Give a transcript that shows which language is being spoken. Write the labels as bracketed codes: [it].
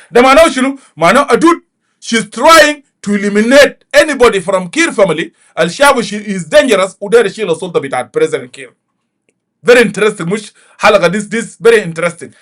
[ar] ده معناه شنو؟ معناه أدود [en] she's trying to eliminate anybody from Kiir family. [ar] الشعب [en] is dangerous [ar] وداير يشيل السلطة بتاعت president كير. [en] very interesting. [ar] مش حلقة [en] this very interesting.